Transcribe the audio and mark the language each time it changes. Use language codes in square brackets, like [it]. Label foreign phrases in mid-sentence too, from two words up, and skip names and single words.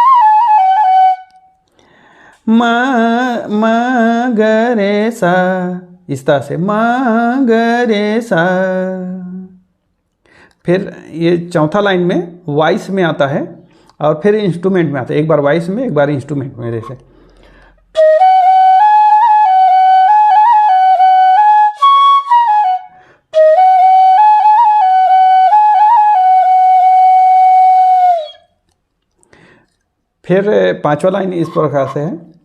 [hi] म ग रे सा इस तरह से मा ग रे सा। फिर ये चौथा लाइन में वॉइस में आता है और फिर इंस्ट्रूमेंट में आता है, एक बार वॉइस में एक बार इंस्ट्रूमेंट में, जैसे फिर पांचवा लाइन इस प्रकार से है।